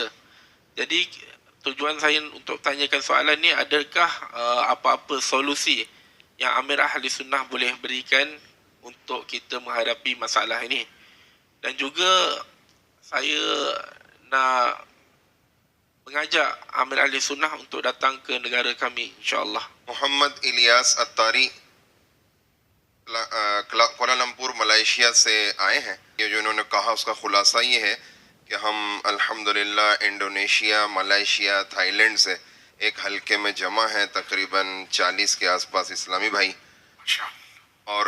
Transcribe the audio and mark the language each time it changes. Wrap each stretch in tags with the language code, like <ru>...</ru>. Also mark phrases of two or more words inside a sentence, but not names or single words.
<ms>Jadi tujuan saya untuk tanyakan soalan ni, adakah apa-apa solusi yang Amir Ahli Sunnah boleh berikan untuk kita menghadapi masalah ini. Dan juga saya nak mengajak Amir Ahli Sunnah untuk datang ke negara kami, insyaAllah.</ms> <ur>محمد الیاس اتاری کوالالمپور ملائیشیا سے آئے ہیں. یہ جو انہوں نے کہا اس کا خلاصہ یہ ہے کہ ہم الحمدللہ انڈونیشیا، ملائیشیا، تھائی لینڈ سے ایک حلقے میں جمع ہیں، تقریباً 40 کے آس پاس اسلامی بھائی.</ur>